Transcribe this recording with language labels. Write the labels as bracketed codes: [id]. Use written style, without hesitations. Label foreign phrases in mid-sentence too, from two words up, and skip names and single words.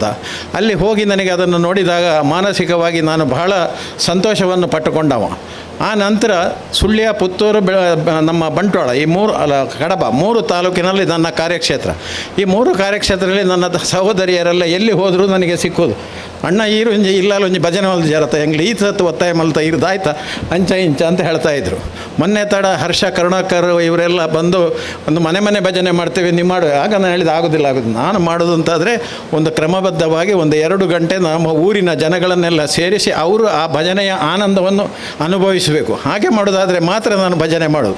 [kn] ಅಲ್ಲಿ ಹೋಗಿ ನನಗೆ ಅದನ್ನು ನೋಡಿದಾಗ ಮಾನಸಿಕವಾಗಿ ನಾನು ಬಹಳ ಸಂತೋಷವನ್ನು ಪಟ್ಟುಕೊಂಡವ. ಆ ನಂತರ ಸುಳ್ಯ, ಪುತ್ತೂರು, ನಮ್ಮ ಬಂಟ್ವಾಳ, ಈ ಕಡಬ 3 ತಾಲೂಕಿನಲ್ಲಿ ನನ್ನ ಕಾರ್ಯಕ್ಷೇತ್ರ. ಈ 3 ಕಾರ್ಯಕ್ಷೇತ್ರದಲ್ಲಿ ನನ್ನ ಸಹೋದರಿಯರೆಲ್ಲ ಎಲ್ಲಿ ಹೋದರೂ ನನಗೆ ಸಿಕ್ಕೋದು. [tcy] ಅಣ್ಣ ಈರುಂಜಿ ಇಲ್ಲೊಂಜಿ ಭಜನೆ ಹೊಲ್ದು ಜರತ ಎಂಗ್ಲಿ ಈ ಸತ್ತು ಒತ್ತಾಯ ಮಲ್ತ ಇರ್ದಾಯ್ತಾ ಅಂಚ ಇಂಚ [kn] ಅಂತ ಹೇಳ್ತಾಯಿದ್ರು. ಮೊನ್ನೆ ತಡ ಹರ್ಷ ಕರುಣಾಕರ್ ಇವರೆಲ್ಲ ಬಂದು ಒಂದು ಮನೆ ಭಜನೆ ಮಾಡ್ತೇವೆ, ನೀವು ಮಾಡುವ. ಆಗ ನಾನು ಹೇಳಿದ ಆಗೋದಿಲ್ಲ. ನಾನು ಮಾಡೋದು ಅಂತಾದರೆ ಒಂದು ಕ್ರಮಬದ್ಧವಾಗಿ ಒಂದು 2 ಗಂಟೆ ನಮ್ಮ ಊರಿನ ಜನಗಳನ್ನೆಲ್ಲ ಸೇರಿಸಿ ಅವರು ಆ ಭಜನೆಯ ಆನಂದವನ್ನು ಅನುಭವಿಸಬೇಕು. ಹಾಗೆ ಮಾಡೋದಾದರೆ ಮಾತ್ರ ನಾನು ಭಜನೆ ಮಾಡೋದು.